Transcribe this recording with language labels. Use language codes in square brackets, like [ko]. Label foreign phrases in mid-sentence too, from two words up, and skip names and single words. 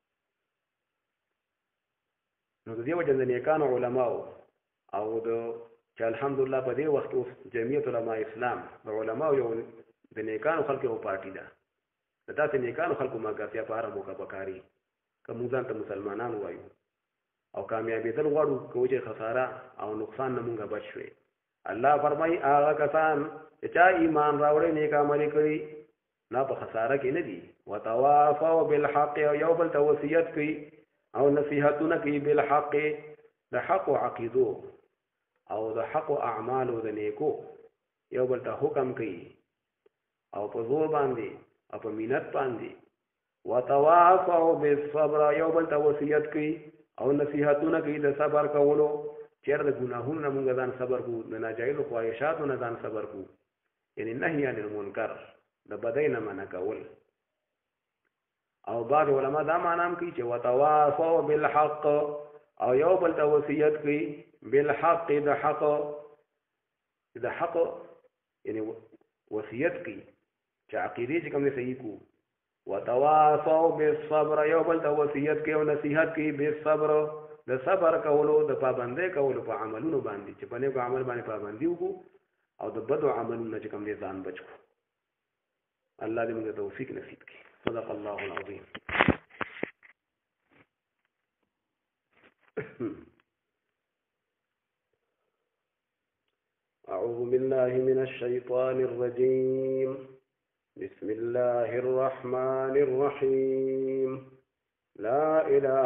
[ps] نو د دې وجه د نیکانو علماو او د چې الحمدلله په دې وخت اوس جمعیت علماء اسلام د علماو یو د نیکانو خلکو یو پارټي ده د داسې نیکانو خلکو ملګرتیا په هره موقع پکاري که موږ ځان ته مسلمانان وایو او کامیابېدل غواړو که چې خساره او نقصان نه مونږه بچ شوي الله فرمایي هغه کسان چې چا ایمان راوړی نیک عمل کړي نه په خساره کې نه دي [ar] وتواصوا بالحق [ps] او یو بل ته وصیت کوي او نصیحتونه کوي بالحق د حق عقیدو او د حق اعمالو د نیکو یو بل ته حکم کوي او په زور باندې او په مینت باندې [ar] وتواصوا بالصبر [ps] یو بل ته وصیت کوي او نصیحتونه کوي د صبر کولو چیرې د ګناهونو نه مونږ ځان صبر کوو د ناجایزو خواهشاتو نه ځان صبر کوو یعنی [ar] نهی عن المنکر [ps] د بدۍ نه منع کول او بعض علما دا معنا هم کوي چې [ar] وتواصوا بالحق [ps] او یو بل ته وصیت کوي بالحق د حق یعنی وصیت کوي چې عقیدې چې کوم صحیح کو [ar] وتواصوا بالصبر [ps] یو بل ته وصیت کوي او نصیحت کوي بالصبر د صبر کولو د پابندۍ کولو په عملونو باندې چې په نیکو عمل باندې پابندي وکړو او د بدو عملونو چې کوم دي ځان بچ کړو الله دې موږ ته توفیق نصیب کړي [ar] صدق الله العظیم أعوذ بالله من الشيطان الرجيم بسم الله الرحمن الرحيم لا إله